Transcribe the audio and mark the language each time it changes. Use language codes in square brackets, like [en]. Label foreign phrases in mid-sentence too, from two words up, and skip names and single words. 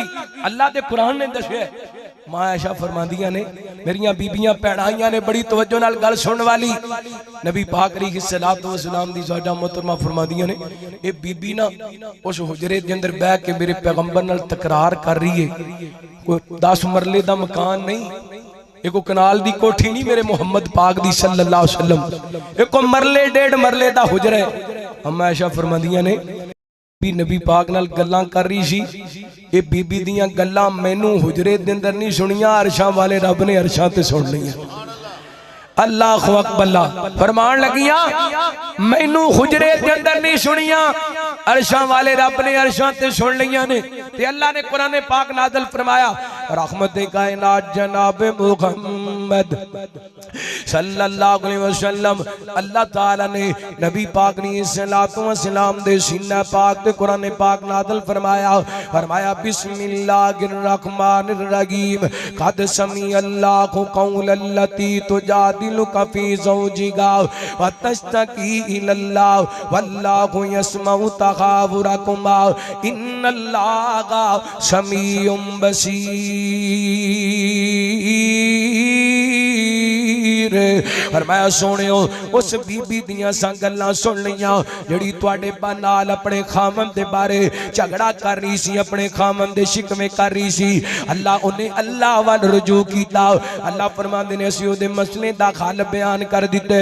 [pa] اللہ دے قرآن نے دسیا۔ ماں عائشہ فرماندیاں نے میریاں بیبیاں بھیناں نے بڑی توجہ نال گل سننے والی. نبی پاک [ar] عليه الصلاة والسلام [pa] دی زوجہ محترمہ فرماندیاں نے اے بی بی نا اس حجرے دے اندر بیٹھ کے میرے پیغمبر نال تکرار کر رہی ہے. کوئی 10 مرلے دا مکان نہیں، اک کنال دی کوٹھی نہیں میرے محمد پاک دی [ar] صلى الله عليه وسلم, [pa] اک مرلے 1.5 مرلے دا حجرہ ہے. اماں عائشہ فرماندیاں نے بھی نبی پاک نال گلاں کر رہی سی، اے بی بی دیاں گلاں مینوں حجرے دے اندر نہیں سنیاں، عرشاں والے رب نے عرشاں تے سن لیاں. [ar] الله أكبر [pa] فرمان لگیاں مینوں حجرے دے اندر نہیں سنیاں، عرشاں والے رب نے عرشاں تے سن لیاں نے. تے اللہ نے قرآن پاک نازل فرمایا رحمت کائنات جناب محمد [ar] صلى الله عليه وسلم [pa] اللہ تعالیٰ نے نبی پاک نے [ar] صلاة وسلام [pa] دے سینہ پاک تے قرآن پاک نازل فرمایا. فرمایا [ar] بسم الله الرحمن الرحيم قد سمع الله قول التي تجادلك في زوجها وتشتكي إلى الله والله يسمع تحاوركما إن الله سميع بصير. [pa] فرمایا سوہنیو اس بی بی دیاں سا گلاں سن لیاں جیہڑی تہاڈے نال اپنے خامن دے بارے جھگڑا کر رہی سی، اپنے خامن دے شکوے کر رہی سی. اللہ انہیں اللہ ول رجوع کیتا۔ اللہ فرماندے نے اسیں اودے مسلے دا حل بیان کر دتے.